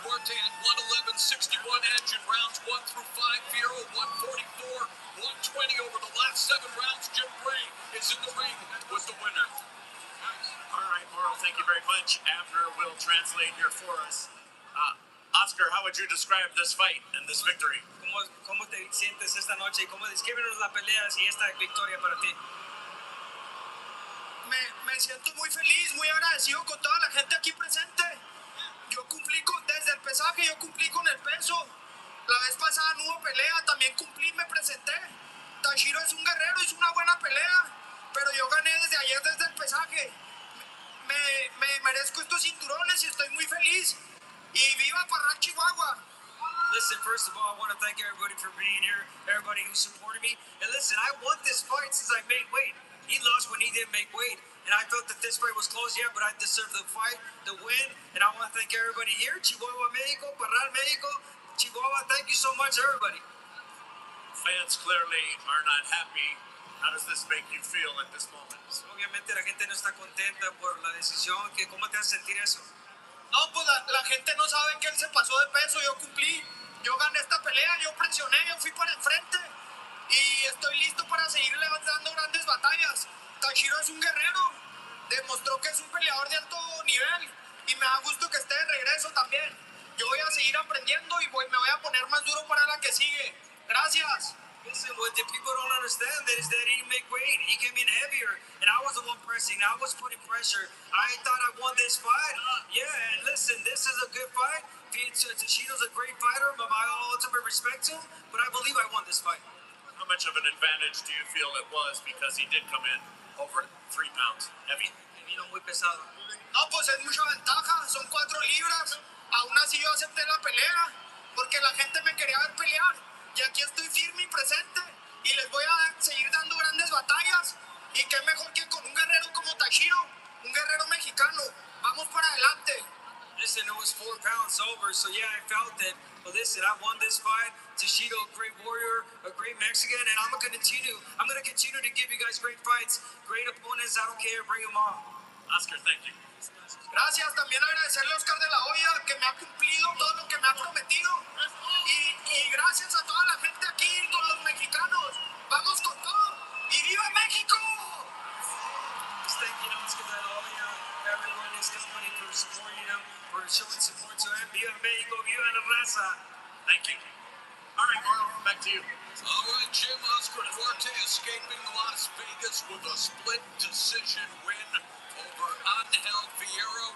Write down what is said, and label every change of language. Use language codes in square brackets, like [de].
[en] Duarte had 111-61 edge in rounds 1 through 5. Fierro 144-120 over the last 7 rounds. Jim Gray is in the ring with the winner. All right, Mauro, thank you very much. Abner will translate here for us. Oscar, how would you describe this fight and this victory? [es] ¿Cómo te sientes esta noche? ¿Cómo descríbenos la pelea y esta victoria para ti? Me siento muy feliz, muy agradecido con toda la gente aquí presente. Yo cumplí desde el pesaje, yo cumplí con el peso. La vez pasada no hubo pelea, también cumplí, me presenté. Tashiro es un guerrero, hizo una buena pelea, pero yo gané desde ayer, desde el pesaje. Me merezco estos cinturones y estoy muy feliz. Y viva Parral, Chihuahua. [en] Listen, first of all, I want to thank everybody for being here, everybody who supported me. And listen, I won this fight since I made weight. He lost when he didn't make weight. And I thought that this fight was close, yeah, but I deserve the fight, the win. And I want to thank everybody here, Chihuahua, Mexico, Parral, Mexico, Chihuahua. Thank you so much, everybody. Fans clearly are not happy. How does this make you feel at this moment? [es] Obviamente la gente no está contenta por la decisión. ¿Cómo te hace sentir eso? No, pues la gente no sabe que él se pasó de peso, yo cumplí. Yo gané esta pelea, yo presioné, yo fui para enfrente. Y estoy listo para seguir levantando grandes batallas. Tashiro es un guerrero, demostró que es un peleador de alto nivel. Y me da gusto que esté de regreso también. Yo voy a seguir aprendiendo y me voy a poner más duro para la que sigue. Gracias. [en] Listen, what the people don't understand is that he didn't make weight. He came in heavier, and I was the one pressing. I was putting pressure. I thought I won this fight. Yeah, and listen, this is a good fight. Tashiro's a great fighter, but my ultimate respect to him. But I believe I won this fight. How much of an advantage do you feel it was because he did come in over 3 pounds heavy? [es] Vino muy pesado. No, pues es mucha ventaja. Son 4 libras. Aún así yo acepté la pelea porque la gente me quería ver pelear. Y aquí estoy firme y presente. Y les voy a seguir dando grandes batallas. Y qué mejor que con un guerrero como Tashiro, un guerrero mexicano. Vamos para adelante. [en] Listen, it was 4 pounds over, so yeah, I felt it. But listen, I won this fight. Tashiro, a great warrior, a great Mexican, and I'm gonna continue to give you guys great fights, great opponents. I don't care, bring them on. Oscar, thank you. [es] Gracias, también agradecerle a Oscar de la Hoya que me ha cumplido todo lo que me ha prometido. Y gracias a toda la gente aquí, con los mexicanos. Vamos con todo. ¡Y viva México! [en] Thank you, Oscar de la Hoya, everyone in his company for supporting him, for showing support to him. [es] Viva México, viva la raza. [en] Thank you. All right, Mauro, back to you. All right, Jim. Oscar Duarte escaping Las Vegas with a split decision win over Angel Fierro.